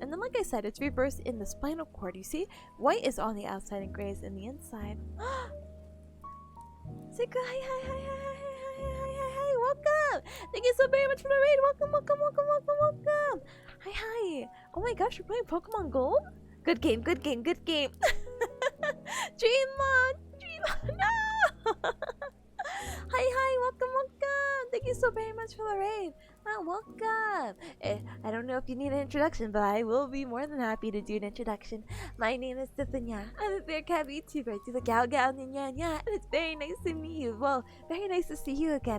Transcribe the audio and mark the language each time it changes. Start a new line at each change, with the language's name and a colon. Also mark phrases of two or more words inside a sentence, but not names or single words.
English: And then, like I said, it's reversed in the spinal cord. You see, white is on the outside and gray is in the inside. Say hi, hi, hi, hi, hi, hi, hi, hi, hi, welcome! Thank you so very much for the raid. Welcome, welcome, welcome, welcome, welcome. Hi, hi. Oh my gosh, you're playing Pokemon Gold? Good game, good game, good game. Dreamon, no! Hi, hi, welcome, welcome. Thank you so very much for the raid. Welcome. I don't know if you need an introduction, but I will be more than happy to do an introduction. My name is Tipanya. I'm a bearcat Vtuber. I do the gal gal nya nya, and it's very nice to meet you. Well, very nice to see you again.